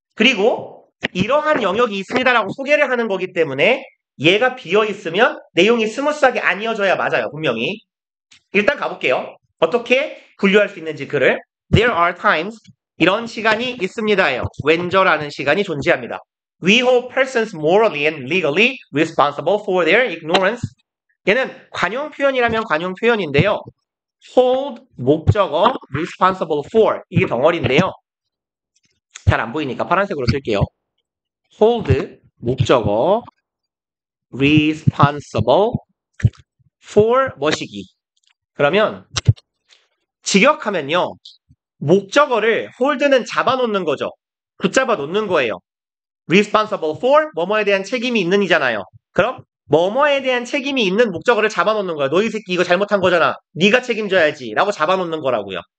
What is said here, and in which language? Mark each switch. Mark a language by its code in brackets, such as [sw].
[ko] 그리고 이러한 영역이 있습니다 라고 소개를 하는 거기 때문에 얘가 비어있으면 내용이 스무스하게 안 이어져야 맞아요. 분명히. 일단 가볼게요. 어떻게 분류할 수 있는지 글을. [en] There are times [ko] 이런 시간이 있습니다예요. when저라는 시간이 존재합니다. [en] We hold persons morally and legally responsible for their ignorance. [ko] 얘는 관용 표현이라면 관용 표현인데요. hold 목적어 responsible for 이게 덩어리인데요. 잘 안 보이니까 파란색으로 쓸게요. hold 목적어 responsible for 뭐시기. 그러면 직역하면요. 목적어를 hold는 잡아놓는 거죠. 붙잡아 놓는 거예요. responsible for 뭐뭐에 대한 책임이 있는 이잖아요. 그럼 뭐뭐에 대한 책임이 있는 목적어를 잡아놓는 거야. 너 이 새끼 이거 잘못한 거잖아. 네가 책임져야지 라고 잡아놓는 거라고요.